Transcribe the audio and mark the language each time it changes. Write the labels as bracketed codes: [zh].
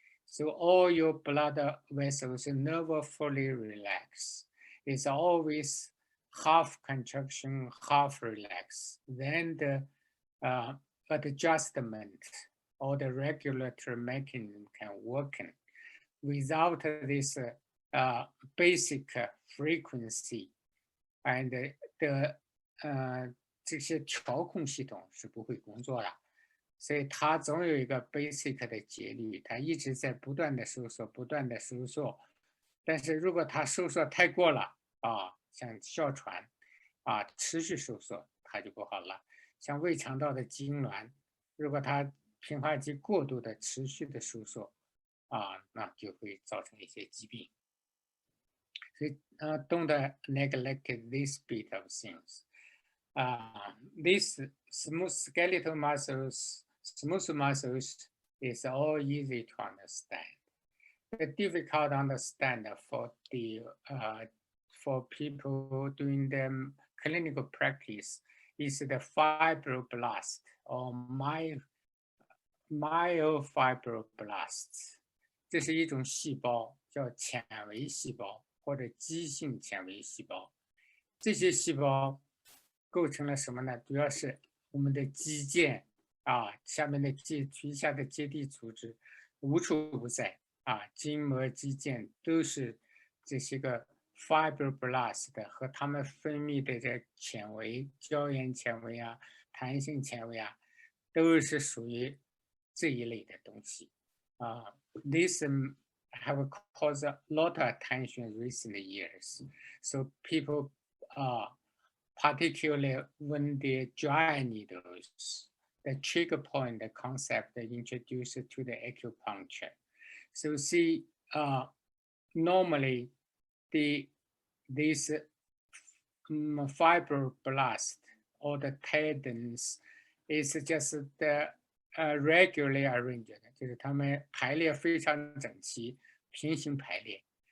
[en] So all your blood vessels never fully relax. It's always half contraction, half relax. Then the adjustment or the regulatory mechanism can work. Without this basic frequency and the [zh] 这些调控系统是不会工作的，所以它总有一个 basic 的节律，它一直在不断的收缩，不断的收缩。但是如果它收缩太过了像哮喘持续收缩，它就不好了。像胃肠道的痉挛，如果它平滑肌过度的持续的收缩那就会造成一些疾病。 [en] 所以don't neglect this bit of things. These smooth skeletal muscles, smooth muscles is all easy to understand. The difficult to understand for the for people doing the clinical practice is the fibroblast or myofibroblasts. [zh] 这是一种细胞，叫纤维细胞或者肌性纤维细胞。这些细胞构成了什么呢？主要是我们的肌腱下面的皮下的结缔组织无处不在筋膜、肌腱都是这些个 fibroblast 和它们分泌的这纤维、胶原纤维弹性纤维都是属于这一类的东西 [en] This have caused a lot of attention in recent years. So people particularly when the dry needles, the trigger point, the concept introduced to the acupuncture. So see, normally this fibroblast or the tendons is just the regularly arranged, [zh] 就是它们排列非常整齐，平行排列。